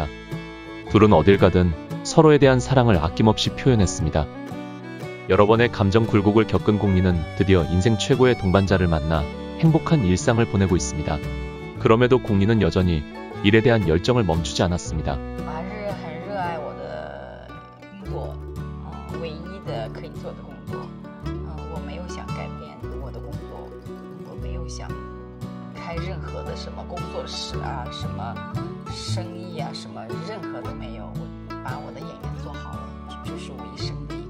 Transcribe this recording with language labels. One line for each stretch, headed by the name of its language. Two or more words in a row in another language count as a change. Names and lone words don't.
Korean: 둘은 어딜 가든 서로에 대한 사랑을 아낌없이 표현했습니다. 여러 번의 감정 굴곡을 겪은 공리는 드디어 인생 최고의 동반자를 만나 행복한 일상을 보내고 있습니다. 그럼에도 공리는 여전히 일에 대한 열정을 멈추지 않았습니다.
Chinese: 很热爱我的工作，唯一的可以做的工作，我没有想改变我的工作，我没有想开任何的什么工作室啊，什么生意啊，什么任何都没有，我把我的演员做好了，这是我一生